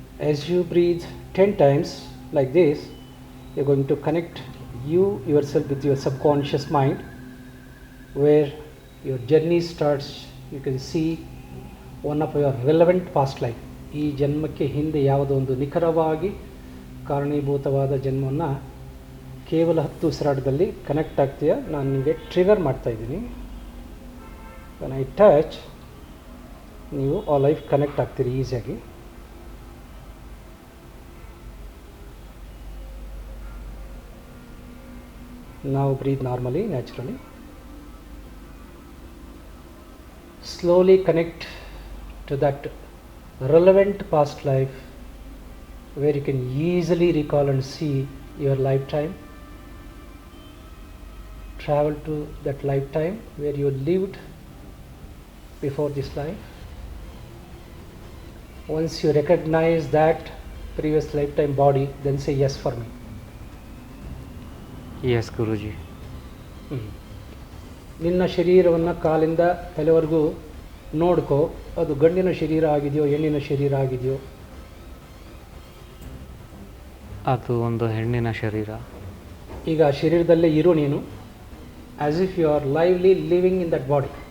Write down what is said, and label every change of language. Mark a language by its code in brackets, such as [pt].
[en] As you breathe 10 times like this, you are going to connect yourself with your subconscious mind, where your journey starts. You can see one of your relevant past life. [kn] ಈ ಜನ್ಮಕ್ಕೆ ಹಿಂದೆ ಯಾವುದೋ ಒಂದು ನಿಖರವಾಗಿ ಕಾರಣೀಭೂತವಾದ ಜನ್ಮವನ್ನು ಕೇವಲ 10 ಉಸಿರಾಟದಲ್ಲಿ connect ಆಗ್ತೀಯಾ, ನಾನು ನಿಮಗೆ ಟ್ರಿಗರ್ ಮಾಡ್ತಾಯಿದ್ದೀನಿ. [en] when I touch, [kn] ನೀವು ಆ ಲೈಫ್ ಕನೆಕ್ಟ್ ಆಗ್ತೀರಿ ಈಸಿಯಾಗಿ. [en] ನಾವು breathe normally, naturally. Slowly connect to that relevant past life, where you can easily recall and see your lifetime. Travel to that lifetime where you lived before this life. Once you recognize that previous lifetime body, then say yes for me. Yes, Guruji. [kn] ನಿನ್ನ ಶರೀರವನ್ನು ಕಾಲಿಂದ ತಲೆವರೆಗೂ ನೋಡ್ಕೋ. ಅದು ಗಂಡಿನ ಶರೀರ ಆಗಿದೆಯೋ, ಹೆಣ್ಣಿನ ಶರೀರ ಆಗಿದೆಯೋ? ಅದು ಒಂದು ಹೆಣ್ಣಿನ ಶರೀರ. ಈಗ ಆ ಶರೀರದಲ್ಲೇ ಇರು ನೀನು, [en] As if you are lively living in that body.